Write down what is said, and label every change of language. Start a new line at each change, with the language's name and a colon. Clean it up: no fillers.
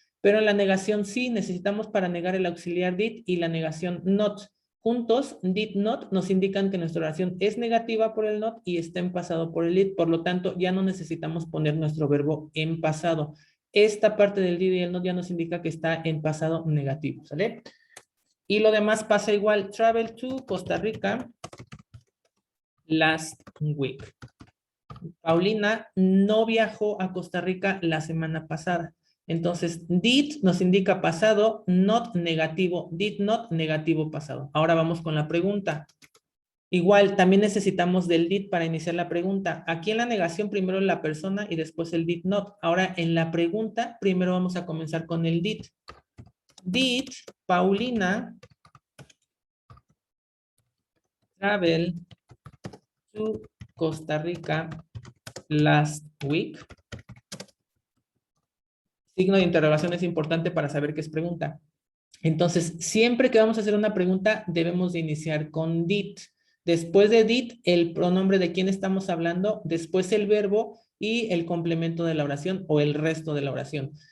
Spanish: Pero en la negación sí, necesitamos para negar el auxiliar did y la negación not. Juntos, did not nos indican que nuestra oración es negativa por el not y está en pasado por el did. Por lo tanto, ya no necesitamos poner nuestro verbo en pasado. Esta parte del did y el not ya nos indica que está en pasado negativo, ¿sale? Y lo demás pasa igual.
English: Travel to Costa Rica last week.
Spanish: Paulina no viajó a Costa Rica la semana pasada. Entonces, did nos indica pasado, not negativo. Did not negativo pasado. Ahora vamos con la pregunta. Igual, también necesitamos del did para iniciar la pregunta. Aquí en la negación primero la persona y después el did not. Ahora en la pregunta primero vamos a comenzar con el did.
English: Did Paulina travel to Costa Rica last week?
Spanish: Signo de interrogación es importante para saber qué es pregunta. Entonces, siempre que vamos a hacer una pregunta, debemos de iniciar con did. Después de did, el pronombre de quién estamos hablando, después el verbo y el complemento de la oración o el resto de la oración.